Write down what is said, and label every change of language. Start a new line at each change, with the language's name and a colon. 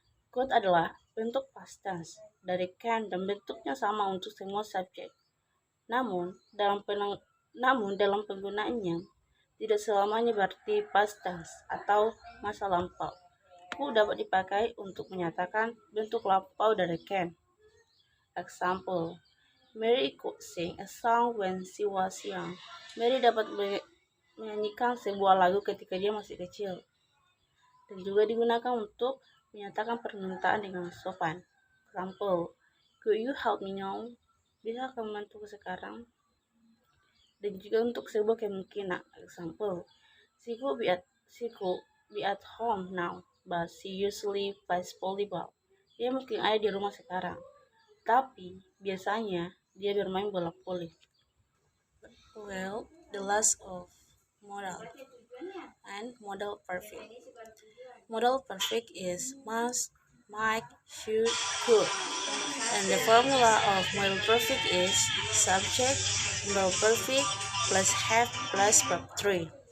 Indonesian: Could adalah bentuk past tense dari can dan bentuknya sama untuk semua subjek. Namun dalam penggunaannya tidak selamanya berarti past tense atau masa lampau. Could dapat dipakai untuk menyatakan bentuk lampau dari can.
English: Example, Mary could sing a song when she was young.
Indonesian: Mary dapat menyanyikan sebuah lagu ketika dia masih kecil. Dan juga digunakan untuk menyatakan permintaan dengan sopan.
English: Example, could you help me now?
Indonesian: Bisa kamu membantuku sekarang? Dan juga untuk sebuah kemungkinan.
English: Example, she could be at home now, but she usually plays volleyball.
Indonesian: Dia mungkin ada di rumah sekarang, tapi biasanya dia bermain bola voli.
English: Well, the last of modal and modal perfect. Modal perfect is must, might, should, could. And the formula of modal perfect is subject, modal perfect, plus have, plus verb 3.